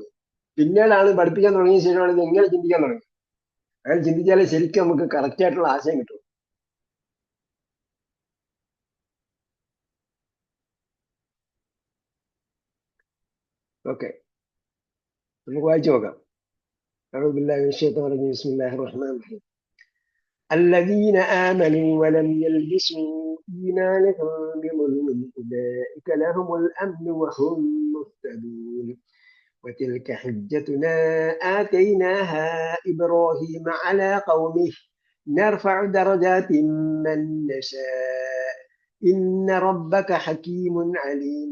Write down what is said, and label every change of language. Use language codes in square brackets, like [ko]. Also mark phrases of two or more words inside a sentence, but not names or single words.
[ml] പിന്നീടാണ് പഠിപ്പിക്കാൻ തുടങ്ങിയ ശേഷമാണ് ഇത് എങ്ങനെ ചിന്തിക്കാൻ തുടങ്ങി. അങ്ങനെ ചിന്തിച്ചാലേ ശരിക്കും നമുക്ക് കറക്റ്റ് ആയിട്ടുള്ള ആശയം കിട്ടും. ഓക്കെ, നമുക്ക് വായിച്ചു നോക്കാം. [ar] أعوذ بالله من الشيطان الرجيم. بسم الله الرحمن الرحيم. الذين آمنوا ولم يلبسوا إيمانهم بظلم أولئك لهم الأمن وهم مهتدون. وتلك حجتنا آتيناها إبراهيم على قومه نرفع درجات من نشاء إن ربك حكيم عليم.